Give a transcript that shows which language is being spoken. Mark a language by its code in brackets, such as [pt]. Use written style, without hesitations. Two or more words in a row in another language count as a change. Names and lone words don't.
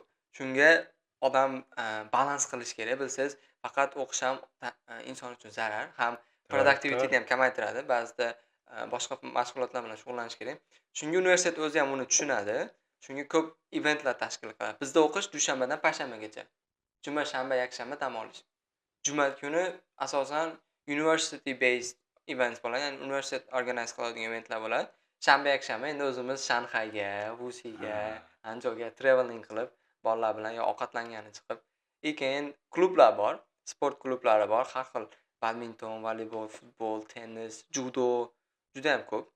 [uz] Shunga odam balans qilish kerak. Bilsangiz, faqat o'qish ham inson uchun zarar, ham productivity ham kamaytiradi. Ba'zida boshqa mashg'ulotlar bilan shug'ullanish kerak. Shunga universitet o'zi ham uni tushunadi. Shunga ko'p eventlar tashkil qiladi. Bizda o'qish dushanbadan payshanbagacha. Juma, shanba, yakshanba dam olish. Juma kuni asosan [en] university based events [uz] bo'ladi, ya'ni universitet organize qiladigan eventlar bo'ladi. Shanba, yakshanba endi o'zimiz Shanxayga, Wuxiga, Anjouga traveling qilib, bolalar bilan yo ovqatlangani chiqib Keyin klublar bor, sport klublari bor. Har xil badminton, voleybol, futbol, tennis, judo juda ham ko'p.